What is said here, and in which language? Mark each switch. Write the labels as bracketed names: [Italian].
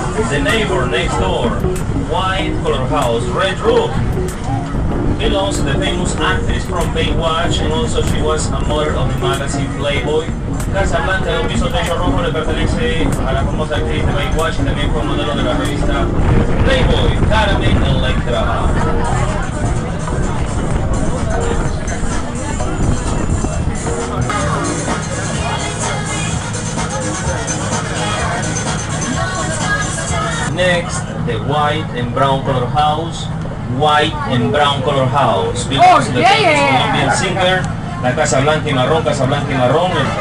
[English] The neighbor next door, white color house, red roof, belongs to the famous actress from Baywatch, and also she was a model of the magazine Playboy. [Spanish] Casa blanca de 1 piso techo rojo le pertenece a la famosa actriz de Baywatch y también fue modelo de la revista Playboy, Carmen Electra. [English] Next, the white and brown color house. White and brown color house belongs to the famous Colombian singer. [Spanish] La casa blanca y marrón, casa blanca y marrón.